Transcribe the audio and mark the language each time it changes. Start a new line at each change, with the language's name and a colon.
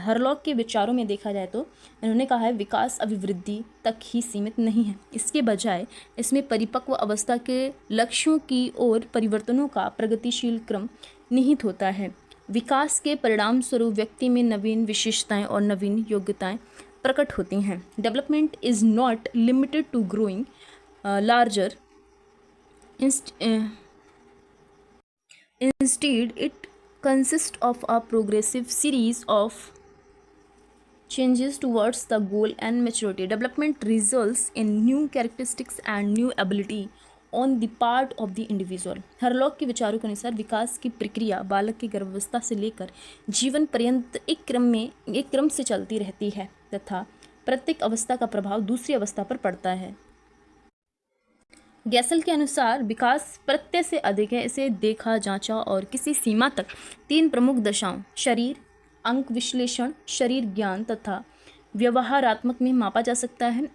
Hindi: Hurlock के विचारों में देखा जाए तो इन्होंने कहा है विकास अभिवृद्धि तक ही सीमित नहीं है, इसके बजाय इसमें परिपक्व अवस्था के लक्ष्यों की ओर परिवर्तनों का प्रगतिशील क्रम निहित होता है। विकास के परिणाम स्वरूप व्यक्ति में नवीन विशेषताएं और नवीन योग्यताएं प्रकट होती हैं।
English: Development is not limited to growing larger, instead it consists of a progressive series of changes towards the goal and maturity. Development results in new characteristics and new ability on the part of the individual.
Hindi: Hurlock के विचारों के अनुसार विकास की प्रक्रिया बालक की गर्भावस्था से लेकर जीवन पर्यंत एक क्रम से चलती रहती है तथा प्रत्येक अवस्था का प्रभाव दूसरी अवस्था पर पड़ता है। गैसल के अनुसार विकास प्रत्यय से अधिक है, इसे देखा, जांचा और किसी सीमा तक 3 प्रमुख दशाओं शरीर, अंक विश्लेषण, शरीर ज्ञान तथा व्यवहारात्मक में मापा जा सकता है।